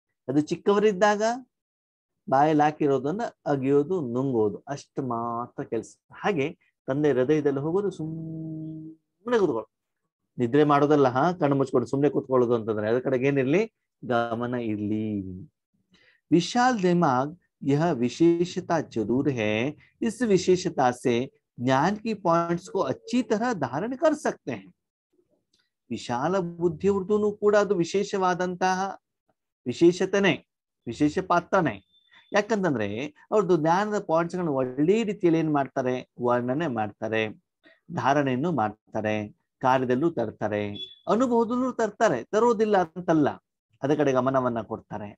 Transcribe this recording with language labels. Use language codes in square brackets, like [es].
[kn] ಅದು ಚಿಕ್ಕವರಿದ್ದಾಗ ಬಾಯಲ್ಲಿ ಹಾಕಿರೋದನ್ನ ಅಗಿಯೋದು, ನುಂಗೋದು ಅಷ್ಟು ಮಾತ್ರ ಕೆಲಸ. ಹಾಗೆ ತಂದೆ ಹೃದಯದಲ್ಲಿ ಹೋಗೋದು, ಸುಮ್ಮನೆ ಕೂತ್ಕೊಳ್ಳೋದು, ನಿದ್ರೆ ಮಾಡೋದಲ್ಲ, ಕಣ್ಣು ಮುಚ್ಕೊಂಡು ಸುಮ್ಮನೆ ಕೂತ್ಕೊಳ್ಳೋದು ಅಂತಂದ್ರೆ ಅದ್ರ ಕಡೆಗೆ ಏನಿರ್ಲಿ, ಗಮನ ಇರ್ಲಿ. [hi] ವಿಶಾಲ್ ದಿಮಾಗ್ यह विशेषता जरूर है, इस विशेषता से ज्ञान की पॉइंट्स को अच्छी तरह धारण कर सकते हैं. [kn] ವಿಶಾಲ ಬುದ್ಧಿಯವ್ರದ್ದು ಕೂಡ ಅದು ವಿಶೇಷವಾದಂತಹ ವಿಶೇಷತೆನೆ, ವಿಶೇಷ ಪಾತ್ರನೇ. ಯಾಕಂತಂದ್ರೆ ಅವ್ರದ್ದು ಜ್ಞಾನದ ಪಾಯಿಂಟ್ಸ್ ಗಳನ್ನ ಒಳ್ಳೆ ರೀತಿಯಲ್ಲಿ ಏನ್ ಮಾಡ್ತಾರೆ, ವರ್ಣನೆ ಮಾಡ್ತಾರೆ, ಧಾರಣೆಯನ್ನು ಮಾಡ್ತಾರೆ, ಕಾರ್ಯದಲ್ಲೂ ತರ್ತಾರೆ, ಅನುಭವದಲ್ಲೂ ತರ್ತಾರೆ, ತರೋದಿಲ್ಲ ಅಂತಲ್ಲ, ಅದ ಕಡೆ ಗಮನವನ್ನ ಕೊಡ್ತಾರೆ.